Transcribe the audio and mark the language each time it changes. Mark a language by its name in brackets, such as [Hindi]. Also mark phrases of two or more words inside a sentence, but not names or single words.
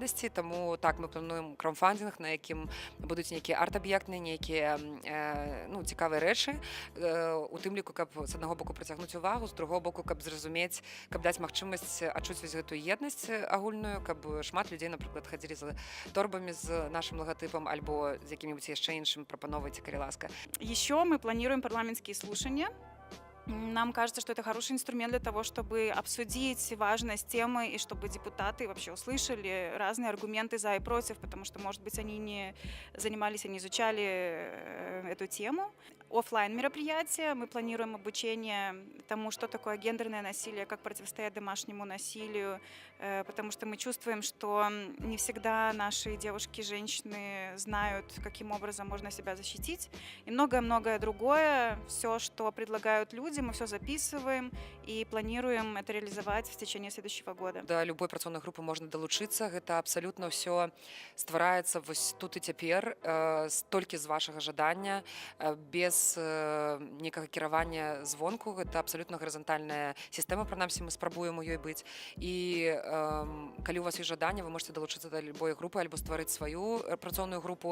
[Belarusian] Таму так, мы плануем краўдфандинг, на якім будуць нейкія нейкія арт-аб'ектны, нейкія ну, цікавыя рэчы, у тым ліку, каб з аднаго боку прыцягнуць увагу, з другого боку, каб зразумець, каб даць магчымасць адчуць вось гэтую еднасць агульную, каб шмат людзей, напрыклад, хадзілі з торбамі з нашым лагатыпам альбо з якім-нибудь яшчэ іншым, прапановайце, калі ласка. [Russian] Еще мы планируем парламентские слушания. Нам кажется, что это хороший инструмент для того, чтобы обсудить важность темы и чтобы депутаты вообще услышали разные аргументы за и против, потому что, может быть, они не занимались, они изучали эту тему. Оффлайн мероприятия. Мы планируем обучение тому, что такое гендерное насилие, как противостоять домашнему насилию, потому что мы чувствуем, что не всегда наши девушки, женщины знают, каким образом можно себя защитить. И многое-многое другое. Все, что предлагают люди, мы все записываем и планируем это реализовать в течение следующего года. [Belarusian] Да любой працоўнай групы можна далучыцца. Гэта абсалютна ўсё ствараецца вось тут і цяпер, толькі з вашага жадання, без некага кіравання звонку. Гэта абсалютна гарызантальная сістэма, прынамсі мы спрабуем у ёй быць. І калі у вас ёсць жаданне, вы можете далучыцца да любой групы альбо стварыць сваю працоўную групу.